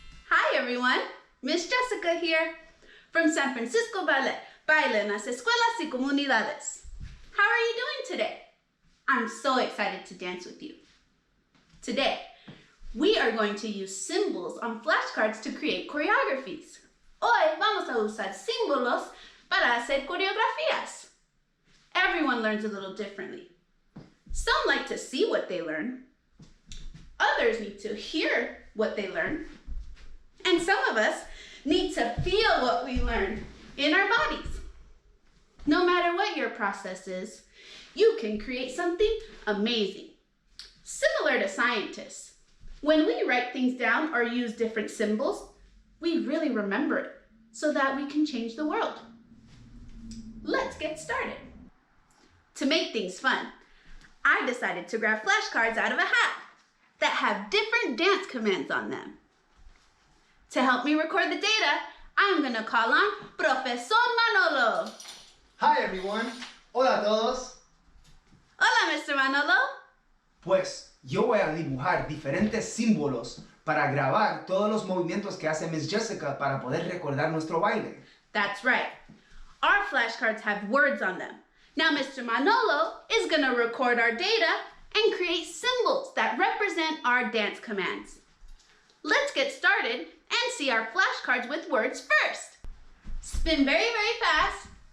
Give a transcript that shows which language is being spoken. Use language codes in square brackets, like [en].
[en] Hi, everyone. Miss Jessica here from San Francisco Ballet, Baile en las Escuelas y Comunidades. How are you doing today? I'm so excited to dance with you. Today, we are going to use symbols on flashcards to create choreographies. [es] Hoy vamos a usar símbolos para hacer coreografías. [en] Everyone learns a little differently. Some like to see what they learn. Others need to hear what they learn. And some of us need to feel what we learn in our bodies. No matter what your process is, you can create something amazing. Similar to scientists, when we write things down or use different symbols, we really remember it so that we can change the world. Let's get started. To make things fun, I decided to grab flashcards out of a hat that have different dance commands on them. To help me record the data, I'm gonna call on Profesor Manolo. Hi everyone. [es] Hola a todos. Hola, Mr. Manolo. Pues yo voy a dibujar diferentes símbolos para grabar todos los movimientos que hace Miss Jessica para poder recordar nuestro baile. [en] That's right. Our flashcards have words on them. Now Mr. Manolo is gonna record our data and create symbols that represent our dance commands. Let's get started and see our flashcards with words first. Spin very, very fast.